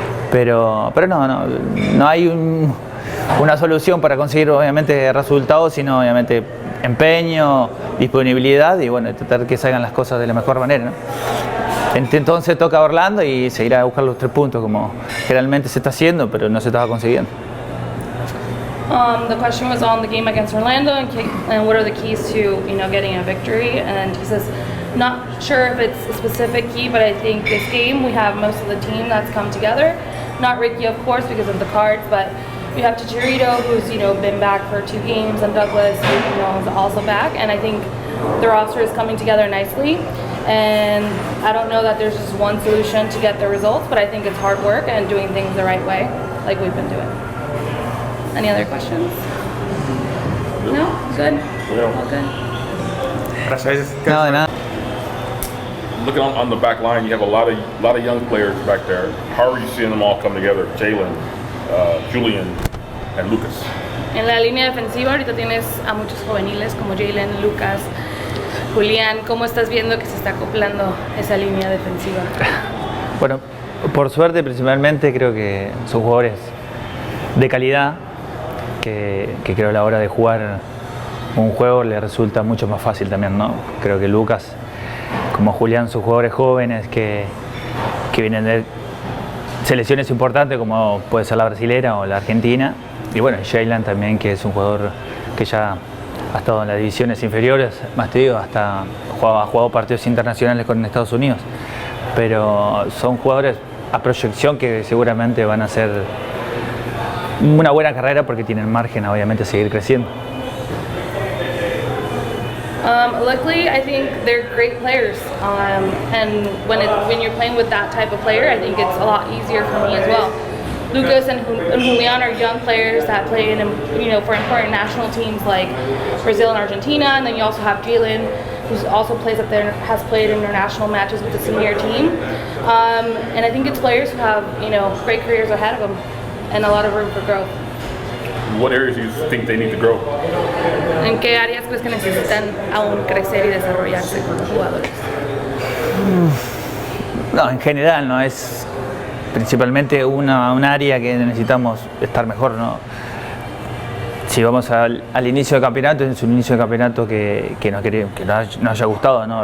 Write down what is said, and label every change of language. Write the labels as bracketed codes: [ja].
[es] Pero no hay una solución para conseguir obviamente resultados, sino obviamente empeño, disponibilidad y bueno, tratar que salgan las cosas de la mejor manera, ¿no? Entonces toca a Orlando y seguir a buscar los 3 puntos como generalmente se está haciendo, pero no se estaba consiguiendo. [en] The question was on the game against Orlando and what are the keys to getting a victory. And he says, not sure if it's a specific key, but I think this game we have most of the team that's come together. Not Ricky, of course, because of the cards, but we have Chicharito, who's been back for 2 games, and Douglas, who is also back. And I think the roster is coming together nicely. And I don't know that there's just one solution to get the results, but I think it's hard work and doing things the right way, like we've been doing. Any other questions? No? Good? All good? [es] Gracias. No, de nada. [en] Looking on the back line, you have a lot of young players back there. How are you seeing them all come together? Jalen, Julian, and Lucas. [es] En la línea defensiva ahorita tienes a muchos juveniles como Jalen, Lucas, Julián. ¿Cómo estás viendo que se está acoplando esa línea defensiva? Bueno, por suerte principalmente creo que son jugadores de calidad que creo a la hora de jugar un juego le resulta mucho más fácil también, ¿no? Creo que Lucas, como Julián, son jugadores jóvenes que vienen de selecciones importantes como puede ser la brasilera o la argentina. Y bueno, Jalen también, que es un jugador que ya ha estado en las divisiones inferiores, más te digo, hasta ha jugado partidos internacionales con Estados Unidos. Pero son jugadores a proyección que seguramente van a hacer una buena carrera porque tienen margen obviamente a seguir creciendo. [en] Luckily, I think they're great players, and when you're playing with that type of player, I think it's a lot easier for me as well. Lucas and Julian are young players that play for important national teams like Brazil and Argentina, and then you also have Jalen, who also plays up there, has played international matches with the senior team, and I think it's players who have great careers ahead of them and a lot of room for growth. What areas do you think they need to grow? [es] ¿En qué áreas crees que necesitan aún crecer y desarrollarse como jugadores? No, en general no es principalmente un área que necesitamos estar mejor, ¿no? Si vamos al inicio del campeonato, es un inicio de campeonato que nos haya gustado, ¿no?